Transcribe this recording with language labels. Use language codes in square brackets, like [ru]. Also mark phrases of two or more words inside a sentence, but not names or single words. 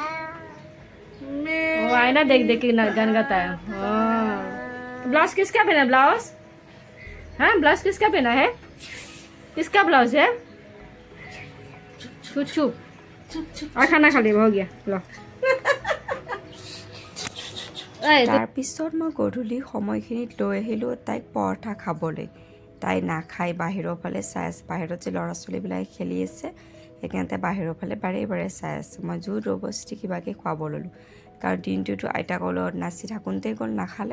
[hi] वो आए ना, देख देख के गान गाता है। हाँ ब्लाउज किसका पहना? ब्लाउज हाँ ब्लाउज किसका पहना है? किसका ब्लाउज है? चुप चुप। और खाना खा लिया, हो गया लो। [as] তাৰপিছত মই গধূলি সময়খিনিত লৈ আহিলোঁ তাইক পৰঠা খাবলৈ। তাই নাখায়, বাহিৰৰ ফালে চাই আছে। বাহিৰত যে ল'ৰা ছোৱালীবিলাকে খেলি আছে, সেইকাৰণে বাহিৰৰ ফালে বাৰে বাৰে চাই আছে। মই জোৰ জবৰদস্তি কিবাকৈ খুৱাব ল'লোঁ, কাৰণ দিনটোতো আইতাকৰ লগত নাচি থাকোঁতেই গ'ল, নাখালে।